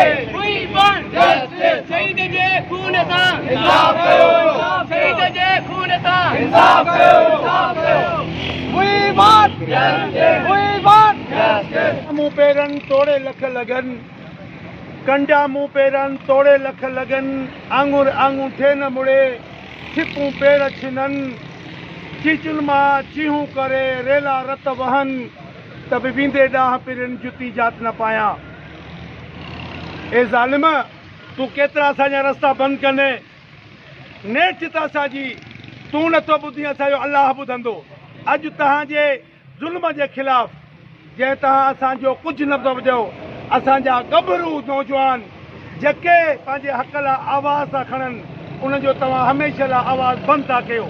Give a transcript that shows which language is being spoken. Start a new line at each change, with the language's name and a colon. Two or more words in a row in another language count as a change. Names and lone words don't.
English: We want justice,
Sindhi: शहीद जे खून सा इंसाफ करो, शहीद जे खून सा इंसाफ करो, इंसाफ करो।
English: We want justice, we want justice।
Sindhi: मुंह पेरन तोड़े लख लगन, कंडा मुंह पेरन तोड़े लख लगन, आंगुर आंगूठे न मुड़े, छिपूं पेड़ छिनन, चीचुल मां चीहूं करे रेला रत वहन, तब वींदे डाह पिरन जुती जात न पाया। ए ज़ालिम तू केतरा असांजा रस्ता बंद कने, नेठ त असांजी तू नथो ॿुधी असांजो अल्लाह ॿुधंदो। अॼु तव्हांजे ज़ुल्म जे ख़िलाफ़ जंहिं तव्हां असांजो कुझु न था ॿुधो, असांजा गभरू नौजवान जेके पंहिंजे हक़ लाइ आवाज़ था खणनि उनजो तव्हां हमेशह लाइ आवाज़ बंदि था कयो।